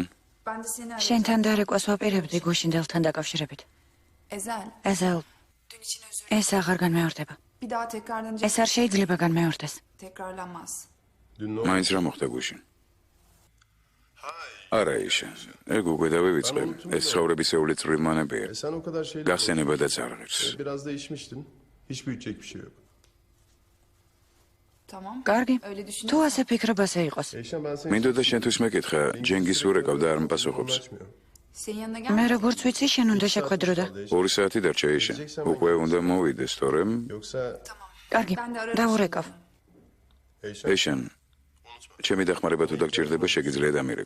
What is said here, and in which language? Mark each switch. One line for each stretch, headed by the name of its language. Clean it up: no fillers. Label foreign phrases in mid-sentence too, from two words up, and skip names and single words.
Georgian: შენთან დარეკვას ვაპირებდი გუშინდელთან დაკავშირებით. ეზელ, ეს აღარ განმეორდება. ეს არ შეიძლება განმეორდეს. მაინც რა მოხდა გუშინ? არა, ეშან, ეგ უკვე დავივიწყე. ეს ცხოვრებისეული წვრილმანებია.
Turkish: Sen o kadar şeyler...
Georgian: გახსენებადაც არ ღირს.
Turkish: Biraz da içmiştin. Hiç büyütecek bir şey yok.
Georgian: კარგი, თუ ასე ფიქრობ, ასე იყოს.
Turkish: Eşen ben seni...
Georgian: მინდოდა შენთვის მეკითხა, ჯენგის ურეკავ და არ მპასუხობს. მე როგორც ვიცი, შენ უნდა შეხვედრო და. 2 საათი დარჩა ეშან. უკვე უნდა მოვიდეს, თორემ
Turkish: Yoksa...
Georgian: კარგი, დავურეკავ. ეიშან, ჩემი დახმარება თუ დაგჭირდება, შეგიძლია დამირეკო.